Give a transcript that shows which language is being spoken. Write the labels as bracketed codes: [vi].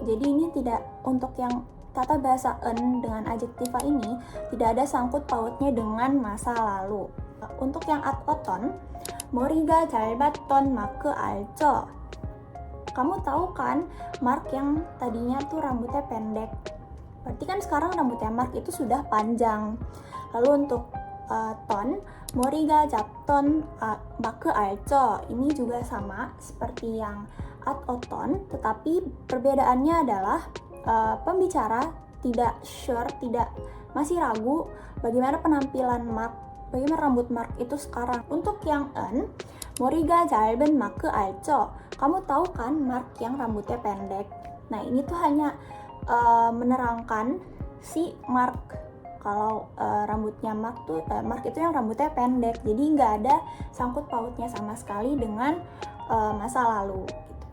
[id] Jadi ini tidak, untuk yang tata bahasa en dengan adjektiva ini tidak ada sangkut pautnya dengan masa lalu. Untuk yang ad oton, [ko] 머리가 짧았던 마크 알죠? [id] Kamu tahu kan Mark yang tadinya tuh rambutnya pendek? Berarti kan sekarang rambutnya Mark itu sudah panjang. Lalu untuk ton, [ko] 머리가 짧던 마크 알죠? [id] Ini juga sama seperti yang ad oton, tetapi perbedaannya adalah pembicara tidak sure, masih ragu bagaimana penampilan Mark bagaimana rambut Mark itu sekarang. Untuk yang en, [ko] 머리가 짧은 마크 알죠? [id] Kamu tahu kan Mark yang rambutnya pendek? Nah, ini tuh hanya menerangkan si Mark. Kalau rambutnya Mark itu yang rambutnya pendek, jadi nggak ada sangkut pautnya sama sekali dengan masa lalu gitu.